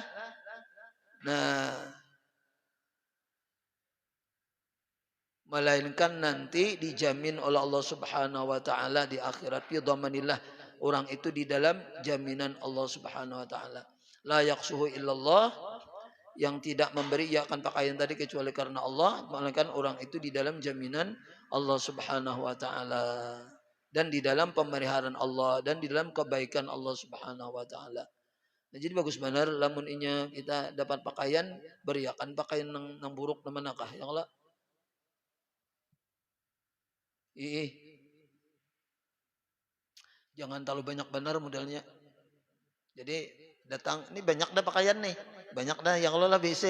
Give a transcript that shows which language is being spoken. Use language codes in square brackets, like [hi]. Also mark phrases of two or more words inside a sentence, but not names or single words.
[id] Nah, melainkan nanti dijamin oleh [ar] الله سبحانه وتعالى [id] di akhirat [ar] في ضمان الله, [id] orang itu di dalam jaminan [ar] الله سبحانه وتعالى. لا يكسوه إلا لله, [id] yang tidak memberi ia akan pakaian tadi kecuali karena Allah, melainkan orang itu di dalam jaminan [ar] الله سبحانه وتعالى [id] dan di dalam pemeliharaan Allah dan di dalam kebaikan [ar] الله سبحانه وتعالى. [id] Nah, jadi bagus benar lamun inya kita dapat pakaian, beriakan pakaian nang buruk na manakah ya Allah. Jangan terlalu banyak benar modalnya. Jadi datang ini banyak dah pakaian nih, banyak dah yang Allah lah BC.